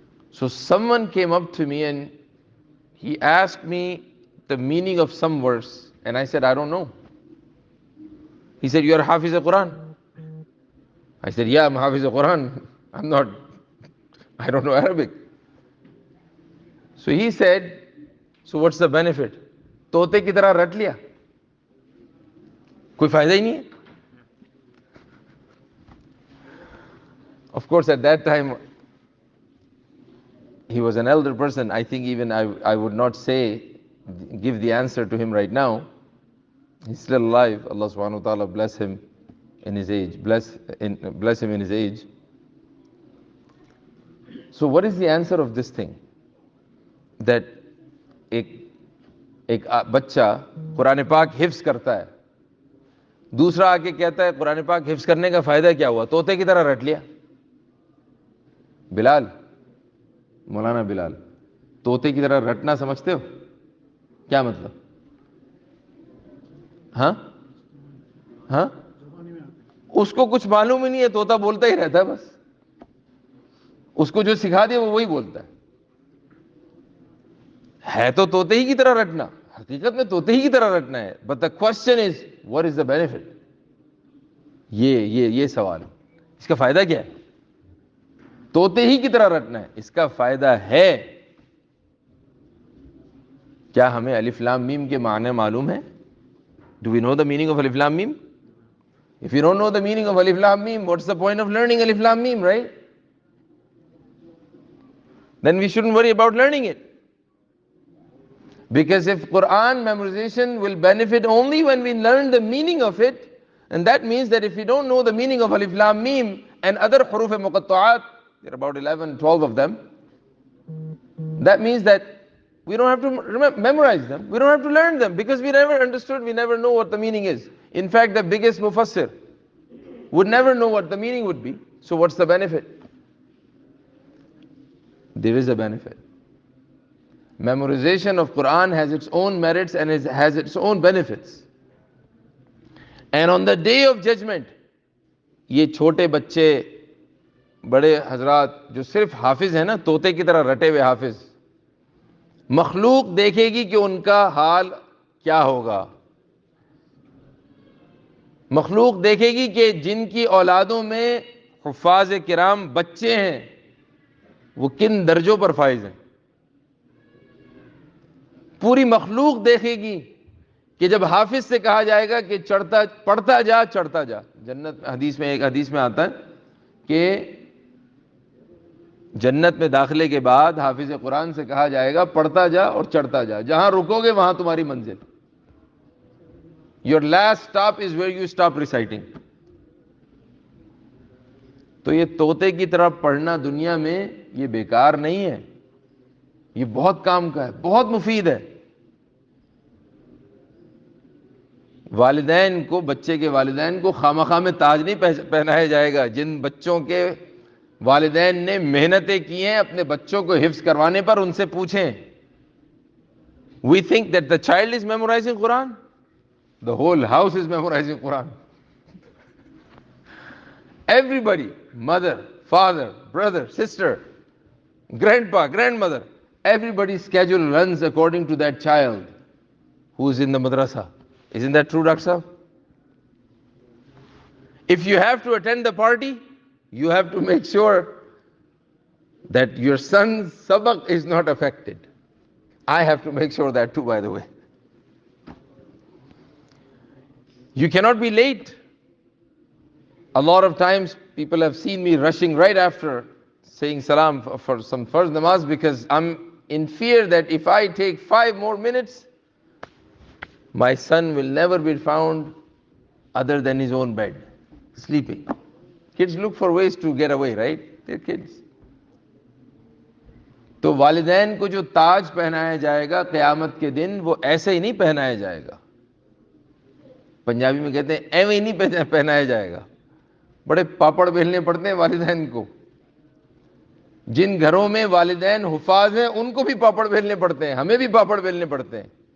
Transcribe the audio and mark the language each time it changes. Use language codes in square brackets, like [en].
[en] So someone came up to me and he asked me the meaning of some verse, and I said, I don't know. He said, you are Hafiz al-Quran? I said, yeah, I'm Hafiz al-Quran. I don't know Arabic. So he said, so what's the benefit? [ur] طوطے کی طرح رٹ لیا, کوئی فائدہ ہی نہیں ہے. [en] Of course, at that time, he was an elder person. I think even I would not give the answer to him right now. He's still alive. Allah subhanahu wa ta'ala bless him in his age. Bless him in his age. So what is the answer of this thing? [ur] That ایک بچہ قرآن پاک حفظ کرتا ہے, دوسرا آ کے کہتا ہے قرآن پاک حفظ کرنے کا فائدہ کیا ہوا, طوطے کی طرح رٹ لیا. بلال, مولانا بلال, طوطے کی طرح رٹنا سمجھتے ہو کیا مطلب؟ ہاں اس کو کچھ معلوم ہی نہیں ہے, طوطا بولتا ہی رہتا ہے بس. اس کو جو سکھا دیا وہ وہی بولتا ہے تو طوطے ہی کی طرح رٹنا, حقیقت میں طوطے ہی کی طرح رٹنا ہے. [en] But the question is what is the benefit. [ur] یہ سوال, اس کا فائدہ کیا ہے؟ طوطے ہی کی طرح رٹنا ہے, اس کا فائدہ ہے کیا؟ ہمیں الف لام میم کے معنی معلوم ہے؟ [en] Do we know the meaning of alif lam mim? If you don't know the meaning of alif lam mim, what's the point of learning alif lam mim, right? Then we shouldn't worry about learning it. Because if Quran memorization will benefit only when we learn the meaning of it, and that means that if we don't know the meaning of alif lam mim and other huruf muqatta'at, there are about 11, 12 of them, that means that we don't have to memorize them, we don't have to learn them, because we never understood, we never know what the meaning is. In fact, the biggest mufassir would never know what the meaning would be. So what's the benefit? There is a benefit. Memorization of Quran has its own merits and has its own benefits. And on the day of judgment, [ur] یہ چھوٹے بچے بڑے حضرات جو صرف حافظ ہیں نا, طوطے کی طرح رٹے ہوئے حافظ, مخلوق دیکھے گی کہ ان کا حال کیا ہوگا. مخلوق دیکھے گی کہ جن کی اولادوں میں حفاظ کرام بچے ہیں وہ کن درجوں پر فائز ہیں. پوری مخلوق دیکھے گی کہ جب حافظ سے کہا جائے گا کہ پڑھتا جا. جنت ایک حدیث میں آتا ہے کہ جنت میں داخلے کے بعد حافظ قرآن سے کہا جائے گا پڑھتا جا اور چڑھتا جا, جہاں رکو گے وہاں تمہاری منزل. [en] Your last stop is where you stop reciting. [ur] تو یہ طوطے کی طرح پڑھنا دنیا میں یہ بیکار نہیں ہے, یہ بہت کام کا ہے, بہت مفید ہے. والدین کو, بچے کے والدین کو خامخواہ میں تاج نہیں پہنایا جائے گا. جن بچوں کے والدین نے محنتیں کی ہیں اپنے بچوں کو حفظ کروانے پر, ان سے پوچھیں. [en] We think that the child is memorizing Quran. The whole house is memorizing Quran. Everybody, mother, father, brother, sister, grandpa, grandmother, everybody's schedule runs according to that child who is in the madrasa. Isn't that true, Dr. Sahab? If you have to attend the party, you have to make sure that your son's sabak is not affected. I have to make sure that too, by the way. You cannot be late. A lot of times people have seen me rushing right after saying salam for some farz namaz, because I'm in fear that if I take 5 more minutes, my son will never be found other than his own bed, sleeping. Kids look for ways to get away, right? their kids. [ur] تو والدین کو جو تاج پہنایا جائے گا قیامت کے دن وہ ایسے ہی نہیں پہنایا جائے گا. پنجابی میں کہتے ہیں ایویں ہی نہیں پہنایا جائے گا. بڑے پاپڑ بیلنے پڑتے ہیں والدین کو. جن گھروں میں والدین حفاظ ہیں ان کو بھی پاپڑ بیلنے پڑتے ہیں, ہمیں بھی پاپڑ بیلنے پڑتے ہیں.